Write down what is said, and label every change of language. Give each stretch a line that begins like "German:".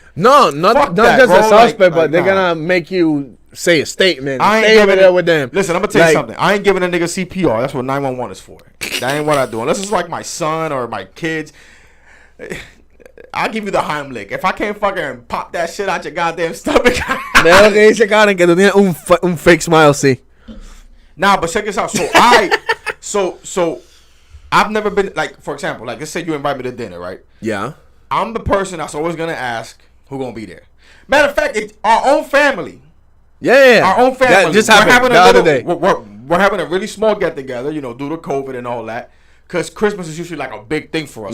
English: No, not just a suspect, but they're gonna make you say a statement. Stay over there with them. Listen, I'm gonna tell you something. I ain't giving a nigga CPR. That's what 911 is for. That ain't what I do. Unless it's like my son or my kids. I'll give you the Heimlich. If I can't fucking pop that shit out your goddamn stomach.
Spanish: De lo que dice Karen, que tú tienes un
English: fake smile,
Spanish: sí.
English: Nah, but check this out. So I've never been, like, for example, like, let's say you invite me to dinner, right? Yeah. I'm the person that's always gonna ask who gonna be there. Matter of fact, it's our own family. Yeah. Our own family. That just happened the other day. We're having a really small get together, due to COVID and all that. Because Christmas is usually like a big thing for us.